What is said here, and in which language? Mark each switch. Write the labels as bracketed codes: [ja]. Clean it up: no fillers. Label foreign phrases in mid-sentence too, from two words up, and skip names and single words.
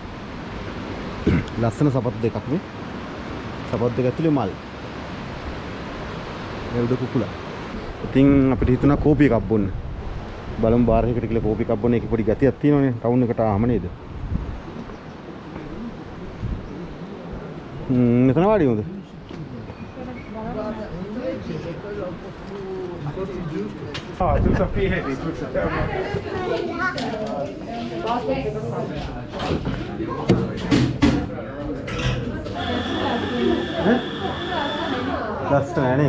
[si] ලස්සන සපත්තු දෙකක් මේ. සපත්තු දෙක ඇතුලේ මල්. ඒ උඩ කුකුලා. ඉතින් අපිට හිතුණා කෝපි එකක් බොන්න. බලමු බාර් එකකට කියලා කෝපි එකක් බොන්න. ඒකේ පොඩි ගැතියක් තියෙනවනේ ටවුන් එකට ආවම නේද? මෙතන වාඩි වුණද? [it] Ah, tutto a piedi, tutto a [si] ලස්සන නේද?